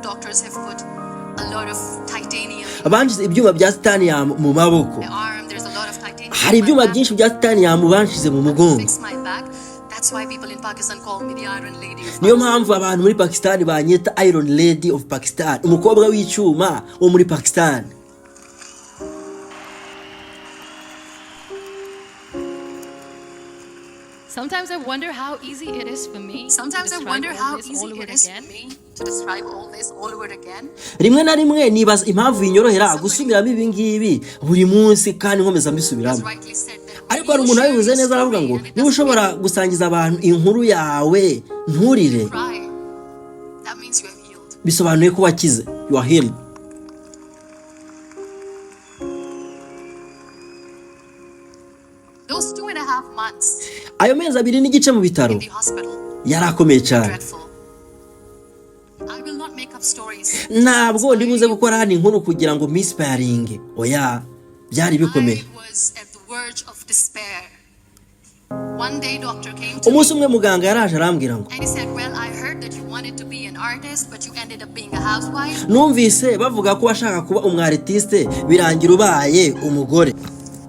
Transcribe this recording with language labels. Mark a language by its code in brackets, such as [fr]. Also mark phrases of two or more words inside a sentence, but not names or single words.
[rw] Abanshize ibyuma bya titanium mu maboko. Hari ibyuma byinshi bya titanium banshize mu mugongo. [en] Niyo mpamvu abantu muri Pakistan banyita Iron Lady of Pakistan, [rw] umukobwa w'icyuma wo muri Pakistan. [en] Sometimes I wonder how easy it is for me to describe all this all over again. [rw] Rimwe na rimwe nibaza impamvu binyorohera gusubiramo ibi ngibi buri munsi kandi nkomeza mbisubiramo. Ariko hari umuntu wabivuze neza aravuga ngo niba ushobora gusangiza abantu inkuru yawe nturire, bisobanuye ko wakize, [en] you are healed. Those 2.5 months. [rw] Ayo mezi 2 n'igice mu bitaro yarakomeye cyane. Ntabwo ndibuze gukora hano inkuru kugira ngo misparing. Oya, byari bikomeye. Umunsi umwe muganga yaraje arambwira ngo, numvise bavuga ko washaka kuba umwartiste birangira ubaye umugore.